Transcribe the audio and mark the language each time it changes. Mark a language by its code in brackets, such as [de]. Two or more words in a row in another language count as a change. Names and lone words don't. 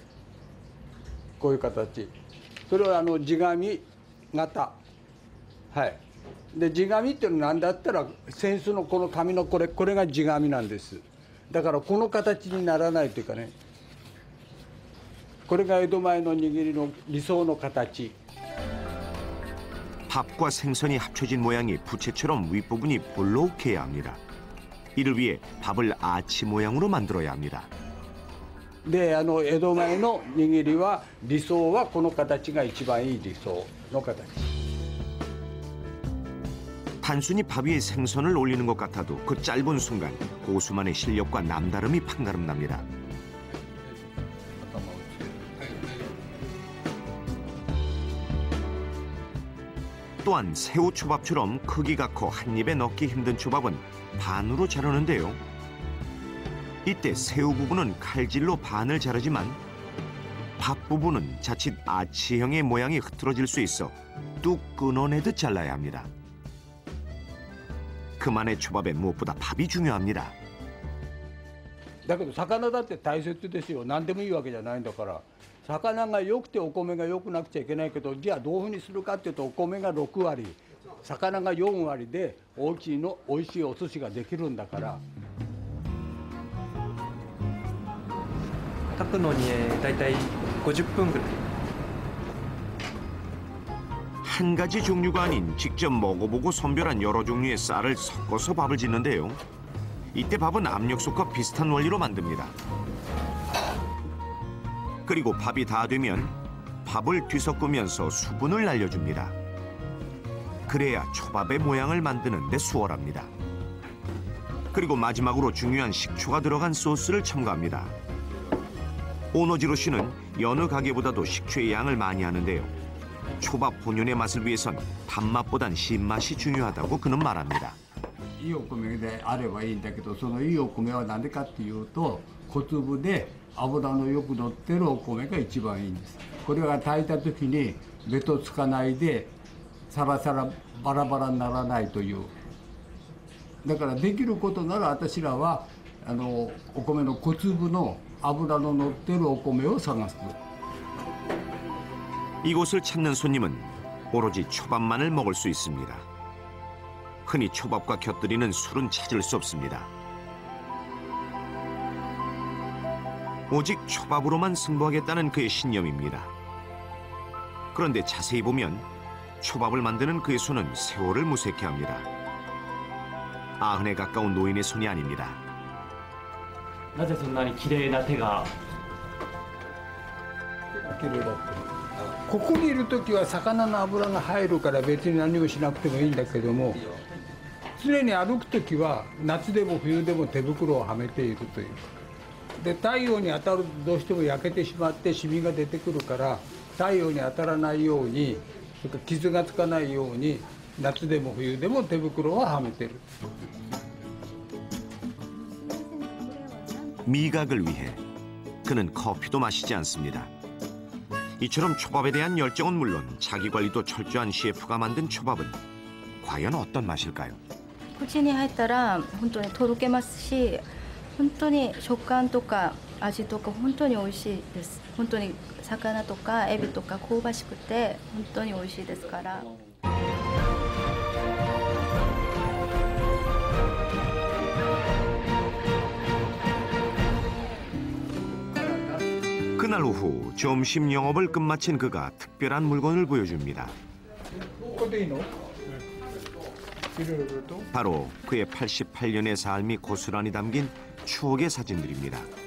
[ja] こういう形。それは地紙型。はい。で地紙っていうのは何だったら扇子のこの紙のこれが地紙なんです。だからこの形にならないというかね、これが江戸前の握りの理想の形。 [ko] 밥과 생선이 합쳐진 모양이 부채처럼 윗부분이 볼록해야 합니다. 이를 위해 밥을 아치 모양으로 만들어야 합니다. [ja] で江戸前の握りは理想はこの形が一番いい理想の形。 [ko] 단순히 밥 위에 생선을 올리는 것 같아도 그 짧은 순간 고수만의 실력과 남다름이 판가름 납니다. 또한 새우초밥처럼 크기가 커 한 입에 넣기 힘든 초밥은 반으로 자르는데요. 이때 새우 부분은 칼질로 반을 자르지만 밥 부분은 자칫 아치형의 모양이 흐트러질 수 있어 뚝 끊어내듯 잘라야 합니다. 그만의 초밥에 무엇보다 밥이 중요합니다. [ja] だけど魚だって大切ですよ。何でもいいわけじゃないんだから。魚が良くてお米が良くなくちゃいけないけど、じゃあどういうふうにするかっていうと、お米が6割、魚が4割でおいしいお寿司ができるんだから。炊くのにだいたい50分ぐらい。 [ko] 한 가지 종류가 아닌 직접 먹어보고 선별한 여러 종류의 쌀을 섞어서 밥을 짓는데요. 이때 밥은 압력솥과 비슷한 원리로 만듭니다. 그리고 밥이 다 되면 밥을 뒤섞으면서 수분을 날려줍니다. 그래야 초밥의 모양을 만드는 데 수월합니다. 그리고 마지막으로 중요한 식초가 들어간 소스를 첨가합니다. 오노지로 씨는 여느 가게보다도 식초의 양을 많이 하는데요. 초밥 본연의 맛을 위해선 밥맛보단 신맛이 중요하다고 그는 말합니다. [ja] いいお米であればいいんだけど、そのいいお米は何でかっていうと、小粒で油のよく乗ってるお米が一番いいんです。これが炊いた時にべとつかないでサラサラバラバラにならないという。だからできることなら私らはお米の小粒の油の乗ってるお米を探す。 [ko] 이곳을 찾는 손님은 오로지 초밥만을 먹을 수 있습니다. 흔히 초밥과 곁들이는 술은 찾을 수 없습니다. 오직 초밥으로만 승부하겠다는 그의 신념입니다. 그런데 자세히 보면 초밥을 만드는 그의 손은 세월을 무색해 합니다. 90에 가까운 노인의 손이 아닙니다. [ja] なぜそんなに綺麗な手が。綺麗だって。ここにいる時は魚の油が入るから別に何もしなくてもいいんだけども、常に歩く時は夏でも冬でも手袋をはめているという。で太陽に当たるとどうしても焼けてしまってシミが出てくるから、太陽に当たらないように、それから傷がつかないように夏でも冬でも手袋をはめてる。 [ko] 미각을 위해 그는 커피도 마시지 않습니다. 이처럼 초밥에 대한 열정은 물론 자기 관리도 철저한 셰프가 만든 초밥은 과연 어떤 맛일까요? [ja] 口に入ったら本当にとろけますし、本当に食感とか味とか本当に美味しいです。本当に魚とかエビとか香ばしくて本当に美味しいですから。 [ko] 그날 오후 점심 영업을 끝마친 그가 특별한 물건을 보여줍니다. 바로 그의 88년의 삶이 고스란히 담긴 추억의 사진들입니다.